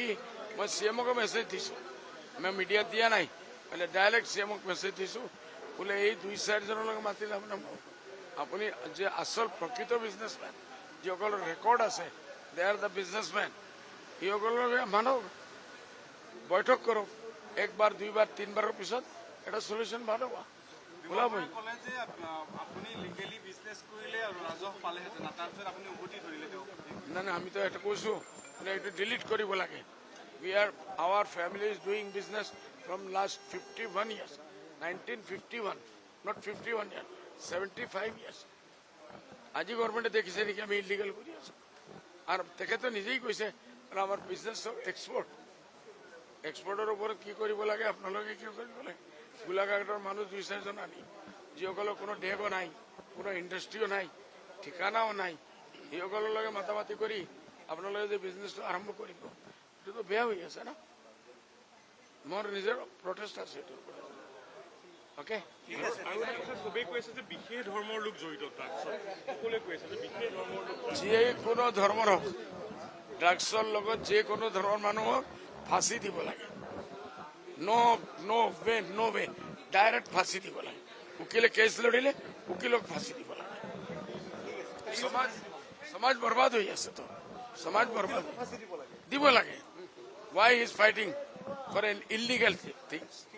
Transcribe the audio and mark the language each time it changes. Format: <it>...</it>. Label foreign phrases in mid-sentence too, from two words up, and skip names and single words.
<as>মই CMক মেছেজ দিছোঁ, মই মিডিয়াত দিয়া নাই, মানে ডাইৰেক্ট CMক মেছেজ দিছোঁ বোলে এই 2-4 জনলৈকে মাতিলে আপুনি যে আচল প্ৰকৃত বিজনেছমেন যিসকলৰ ৰেকৰ্ড আছে,</as> <en>they are the businessmen,</en> <as>সিসকলকে মানক, বৈঠক কৰক। 1 বাৰ 2 বাৰ 3 বাৰৰ পিছত এটা সলিউশন ভাল হ'ব। ওলাবই ক'লে যে আপুনি লিগেলি বিজনেছ কৰিলে আৰু ৰাজহ পালেহেঁতেন, তাৰপিছত আপুনি উভতি ধৰিলে তেওঁক। না না, আমি তো এটা কৈছো এইটো ডিলিট কৰিব লাগে।</as> <en>We are our family is doing business from last 51 years, 1951, not 51 year, 75 years.</en> <as>আজি গভর্নমেন্টে দেখিছে নেকি আমি ইলিগাল কৰি আছো? আর তেখেতে নিজেই কৈছে আমার বিজনেস এক্সপোর্টের ওপৰত কি কৰিব লাগে, আপোনালোকে কি কৰিব লাগে? গোলাঘাটৰ মানুহ 2-4 জন আনি, যিসকলৰ কোনো ডেগো নাই, কোনো ইণ্ডাষ্ট্ৰিও নাই, ঠিকানাও নাই, সিসকলৰ লগে মাতামাতি কৰি আপোনালোকে যে বিজনেছটো আৰম্ভ কৰিব, এইটোতো বেয়া হৈ আছে না। মোৰ নিজৰ প্ৰটেষ্ট আছে এইটোৰ ওপৰত। অ'কে, চবেই কৈ আছে যে বিশেষ ধৰ্মৰ লোক জড়িত ড্ৰাগছত, সকলোৱে কৈ আছে যে বিশেষ ধৰ্মৰ লোক। যিয়ে কোনো ধৰ্মৰ হওক, ড্ৰাগছৰ লগত যে কোনো ধৰ্মৰ মানুহক ফাঁচি দিব লাগে।</as> <en>no way</en> <as>ডাইৰেক্ট ফাঁসি দিব লাগে। উকিলে কেস লড়িলে উকিলক ফাঁসি দিব লাগে। সমাজ বরবাদ হয়ে আছে, তো সমাজ বরবাদ দিব লাগে।</as> <en>Why is fighting for an illegal things.</en>